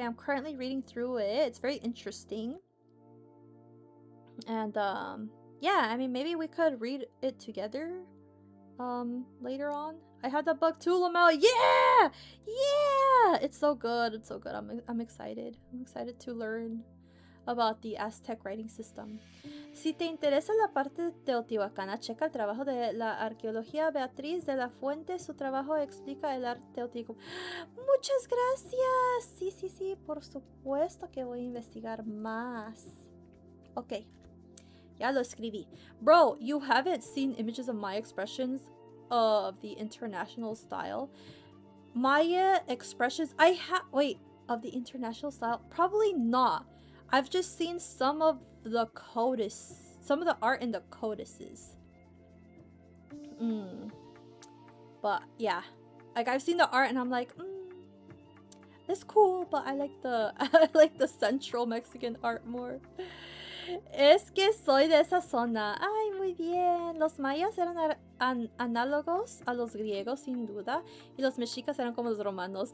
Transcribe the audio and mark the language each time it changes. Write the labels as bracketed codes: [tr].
[en] I'm currently reading through it. It's very interesting. And yeah, I mean, maybe we could read it together later on. I have the book too, Lamel. Yeah, it's so good. I'm excited. I'm excited to learn about the Aztec writing system. [es] Si te interesa la parte teotihuacana, checa el trabajo de la arqueología Beatriz de la Fuente. Su trabajo explica el arte teotihuacano. Muchas gracias. Sí, por supuesto que voy a investigar más. Ok. Ya lo escribí. [en] Bro, you haven't seen images of Maya expressions of the international style? Maya expressions... of the international style? Probably not. I've just seen some of the codices. Some of the art in the codices. But, yeah. Like, I've seen the art and I'm like, it's cool, but I like the Central Mexican art more. [es] Es que soy de esa zona. Ay, muy bien. Los mayas eran análogos a los griegos, sin duda. Y los mexicas eran como los romanos.